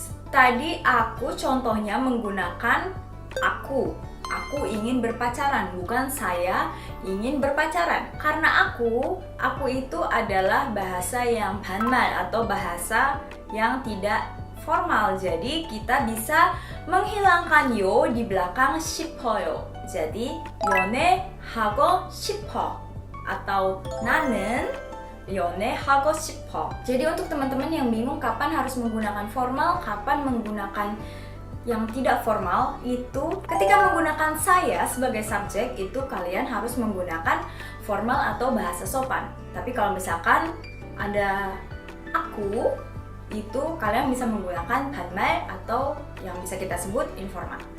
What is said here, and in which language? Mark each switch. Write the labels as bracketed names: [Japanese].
[Indonesian] Tadi aku contohnya menggunakan aku. Aku ingin berpacaran, bukan saya ingin berpacaran. Karena aku itu adalah bahasa yang 반말 atau bahasa yang tidak formal. Jadi kita bisa menghilangkan yo di belakang 싶어요. [Korean] Jadi 연애하고 싶어 atau 나는 연애하고 싶어. [Indonesian] Jadi untuk teman-teman yang bingung kapan harus menggunakan formal, kapan menggunakan yang tidak formal, itu ketika menggunakan saya sebagai subjek itu kalian harus menggunakan formal atau bahasa sopan. Tapi kalau misalkan ada aku, itu kalian bisa menggunakan 반말 atau yang bisa kita sebut informal.